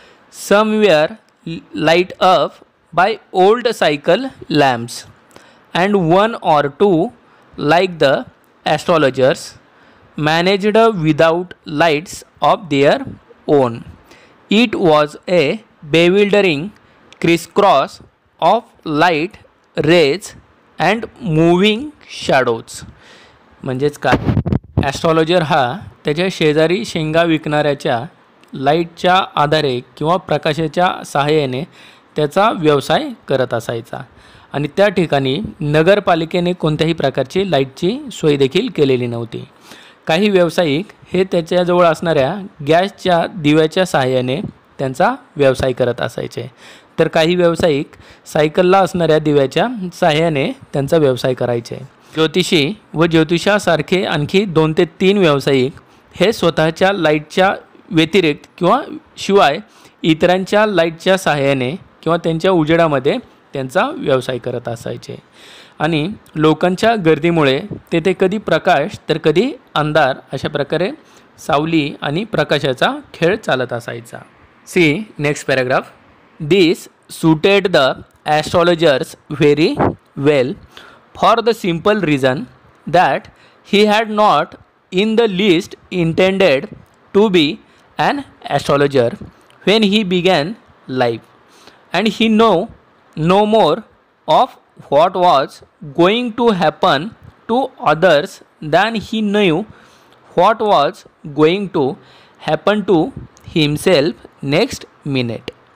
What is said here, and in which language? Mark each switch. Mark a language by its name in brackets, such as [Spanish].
[English] Some were light up by old cycle lamps, and one or two, like the astrologers, managed without lights of their own. It was a bewildering crisscross of light rays and moving shadows. [Marathi] म्हणजेच काय, astrologer हा त्याच्या शेजारी शेंगा विकणाऱ्याच्या लाईटच्या आधारे किंवा प्रकाशाच्या सहाय्याने त्याचा व्यवसाय करत असायचा आणि त्या ठिकाणी नगरपालिकेने कोणत्याही प्रकारची लाईटची सोय देखील केलेली नव्हती. काही व्यावसायिक हे त्याच्याजवळ असणाऱ्या गॅसच्या दिव्याच्या सहाय्याने त्यांचा व्यवसाय करत असायचे, तर काही व्यावसायिक सायकलला असणाऱ्या दिव्याच्या सहाय्याने त्यांचा व्यवसाय करायचे. ज्योतिषी व ज्योतिषासारखे आणखी 2 ते 3 व्यावसायिक हे स्वतःच्या लाईटच्या व्यतिरिक्त किंवा शिवाय इतरांच्या लाईटच्या सहाय्याने किंवा त्यांच्या उजेडामध्ये त्यांचा व्यवसाय करत असायचे आणि लोकांच्या गर्दीमुळे तेथे कधी प्रकाश तर कधी अंधार अशा प्रकारे सावली आणि प्रकाशाचा खेळ चालत असायचा. [English] See next paragraph. This suited the astrologers very well for the simple reason that he had not in the least intended to be an astrologer when he began life, and he knew no more of what was going to happen to others than he knew what was going to happen to himself next minute.